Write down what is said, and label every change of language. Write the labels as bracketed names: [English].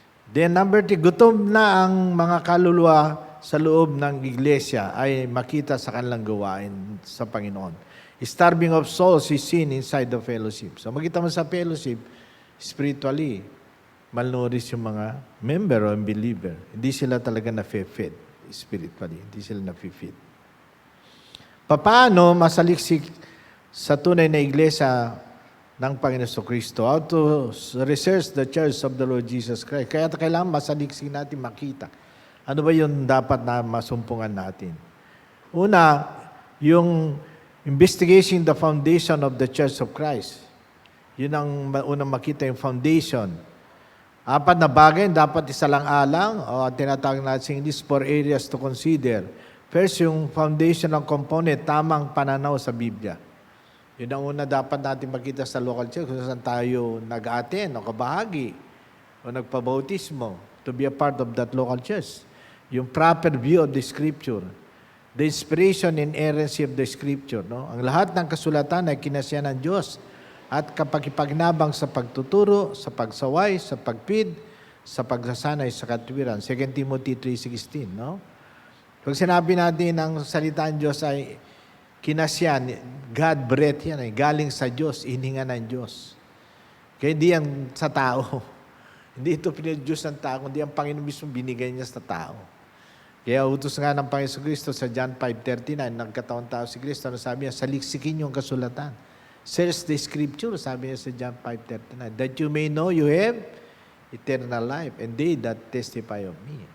[Filipino] Then number 3, gutom na ang mga kaluluwa sa loob ng iglesia ay makita sa kanilang gawain sa Panginoon. [English] Starving of souls is seen inside the fellowship. [Filipino] So makita mo sa fellowship, spiritually, malnourished yung mga member o believer. Hindi sila talaga na-fed spiritually. Hindi sila na-feed. Paano masaliksik sa tunay na iglesia ng Panginoon Kristo? [English] How to research the church of the Lord Jesus Christ? [Filipino] Kaya kailangan masaliksik natin makita. Ano ba yung dapat na masumpungan natin? Una, yung [English] investigating the foundation of the Church of Christ. [Filipino] Yun ang unang makita, yung foundation. 4 na bagay, dapat isa lang alang, o tinatawag natin English, [English] 4 areas to consider. First, [Filipino] yung foundational component, tamang pananaw sa Biblia. Yun ang una dapat natin makita sa local church kung saan tayo nag-attend o kabahagi o nagpabautismo [English] to be a part of that local church. [Filipino] Yung [English] proper view of the Scripture. The inspiration and inerrancy of the Scripture. [Filipino] No? Ang lahat ng kasulatan ay kinasya ng Diyos at kapakipagnabang sa pagtuturo, sa pagsaway, sa pagpid, sa pagsasanay sa katwiran. 2 Timothy 3:16, no? Pag sinabi natin ang salita ng Diyos ay kinasyan, God breath yan ay galing sa Diyos, ininga ng Diyos. Kaya hindi yan sa tao. Hindi ito pinag-Diyos ng tao, kundi ang Panginoon mismo binigay niya sa tao. Kaya utos nga ng Panginoon Kristo sa John 5:39, nagkataon tao si Kristo, ano sabi niya? Saliksikin yung kasulatan. [English] Search the Scripture, [Filipino] sabi niya sa [English] John 5:39, that you may know you have eternal life, and they that testify of me.